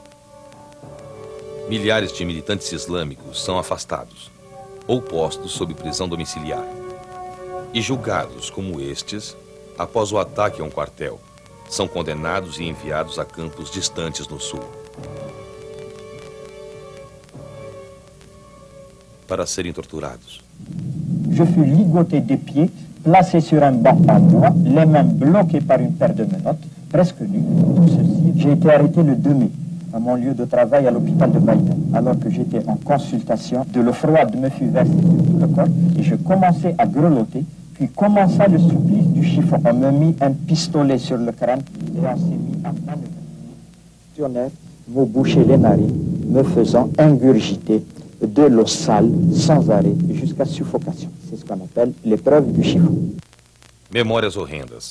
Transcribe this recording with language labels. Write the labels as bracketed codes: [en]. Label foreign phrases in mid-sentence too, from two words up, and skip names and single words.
[pt] Milhares de militantes islâmicos são afastados ou postos sob prisão domiciliar e julgados como estes, após o ataque a um quartel, são condenados e enviados a campos distantes no sul para serem torturados. [fr] Je fus ligoté des pieds, placé sur un banc en bois, les mains bloquées par une paire de menottes, presque nu. Tout ceci, j'ai été arrêté le 2 mai, à mon lieu de travail à l'hôpital de Baïda, alors que j'étais en consultation. De l'eau froide me fut versée sur tout le corps et je commençais à grelotter, puis commença le supplice du chiffon. On me mit un pistolet sur le crâne et on s'est mis à manœuvrer. Me boucher les narines, me faisant ingurgiter de l'eau sale sans arrêt jusqu'à suffocation. C'est ce qu'on appelle l'épreuve du chiffon. [pt] Memórias horrendas.